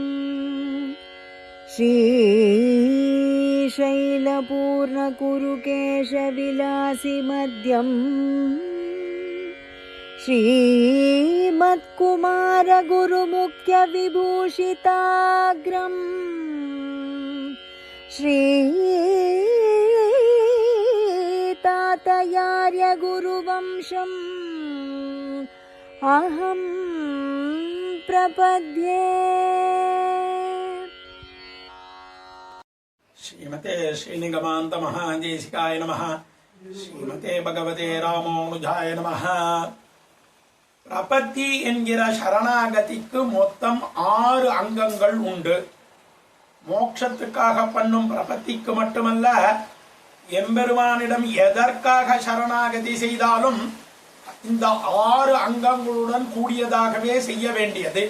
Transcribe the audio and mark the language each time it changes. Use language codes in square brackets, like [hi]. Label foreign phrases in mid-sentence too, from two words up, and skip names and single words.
[sa] श्रीशैलपूर्णकुरुकेशविलासिमध्यम् श्रीमत्कुमारगुरुमुख्यविभूषिताग्रम् तातयार्य गुरुवंशम् अहं प्रपद्ये। श्रीमते श्रीनिगमान्त महादेशिकाय नमः। श्रीमते भगवते रामानुजाय नमः। [ta] பிரபத்தி என்கிற சரணாகதிக்கு மொத்தம் 6 அங்கங்கள் உண்டு. மோட்சத்துக்காக பண்ணும் பிரபத்திக்கு மட்டுமல்ல, எம்பெருமானிடம் எதற்காக சரணாகதி செய்தாலும் இந்த 6 அங்கங்களுடன் கூடியதாகவே செய்ய வேண்டியது.